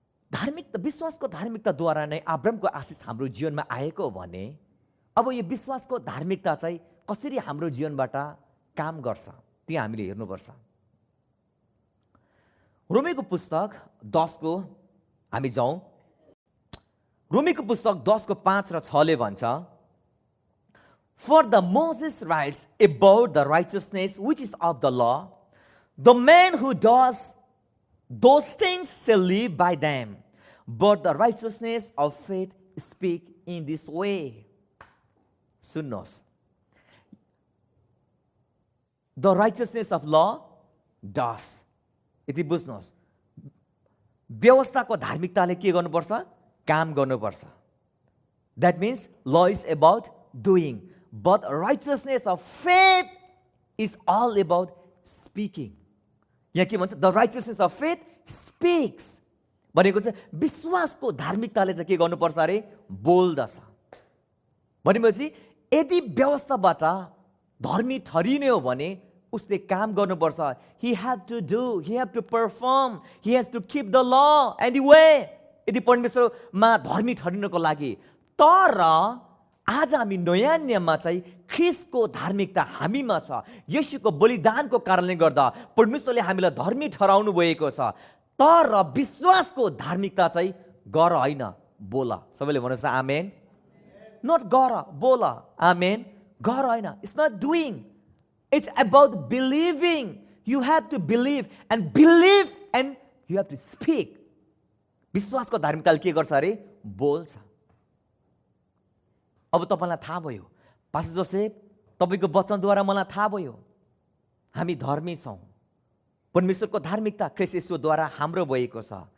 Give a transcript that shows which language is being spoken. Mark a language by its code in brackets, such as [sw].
[ne] धार्मिकता, विश्वासको धार्मिकताद्वारा नै अब्राहमको आशिष हाम्रो जीवनमा आएको हो भने अब यो विश्वासको धार्मिकता चाहिँ कसरी हाम्रो जीवनबाट काम गर्छ त्यो हामीले हेर्नुपर्छ। रोमीको पुस्तक 10 को हामी जाउँ। रोमीको पुस्तक 10 को 5 र 6 ले भन्छ, [en] For the Moses writes about the righteousness which is of the law, the man who does those things shall live by them, but the righteousness of faith speak in this way. [ne] सुन्नुहोस्, [en] the righteousness of law does. [ne] यति बुझ्नुहोस्, व्यवस्थाको धार्मिकताले के गर्नुपर्छ? काम गर्नुपर्छ। [en] That means law is about doing, but righteousness of faith is all about speaking. [ne] यहाँ के भन्छ? [en] The righteousness of faith speaks. [ne] भनेको चाहिँ विश्वासको धार्मिकताले चाहिँ के गर्नुपर्छ अरे? बोल्दछ। भनेपछि यदि व्यवस्थाबाट धर्मी ठहरिने हो भने उसले काम गर्नुपर्छ। [en] He have to do, he have to perform, he has to keep the law anyway. [ne] यदि परमेश्वरमा धर्मी ठहरिनको लागि। तर आज हामी नयाँ नियममा चाहिँ ख्रीष्टको धार्मिकता हामीमा छ। येशूको बलिदानको कारणले गर्दा परमेश्वरले हामीलाई धर्मी ठहराउनु भएको छ। तर विश्वासको धार्मिकता चाहिँ गर होइन, बोल। सबैले भन्नुहोस् आमेन। नट गर, बोल। आमेन। गर होइन, [en] It's not doing, it's about believing. You have to believe and you have to speak. [ne] विश्वासको धार्मिकताले के गर्छ अरे? बोल्छ। अब तपाईँलाई थाहा भयो, पास्टर जोसेफ तपाईँको वचनद्वारा मलाई थाहा भयो हामी धर्मी छौँ। परमेश्वरको धार्मिकता ख्रीष्ट येशूद्वारा हाम्रो भएको छ।